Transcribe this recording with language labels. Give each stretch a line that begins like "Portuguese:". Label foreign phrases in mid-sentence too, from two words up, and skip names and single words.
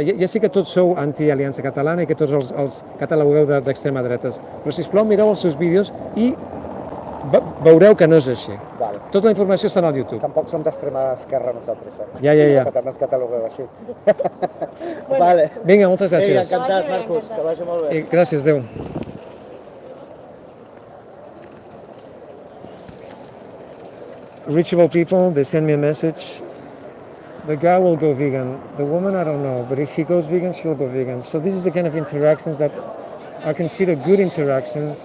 Catalan: Ja sé que tots sou anti-Aliança Catalana i que tots els catalogueu d'extrema dretes, però sisplau, mireu els seus vídeos i veureu que no és així. Val. Tota la informació està al YouTube. Tampoc som d'extrema esquerra nosaltres, eh? Ja. Que també ens catalogueu així. Vale. Vinga, moltes Vinga, gràcies. encantat, Marcus, que vagi molt bé. Gràcies, Déu.
English: Reachable people, they send me a message. The guy will go vegan. The woman, I don't know. But if he goes vegan, she'll go vegan. So this is the kind of interactions that I consider good interactions.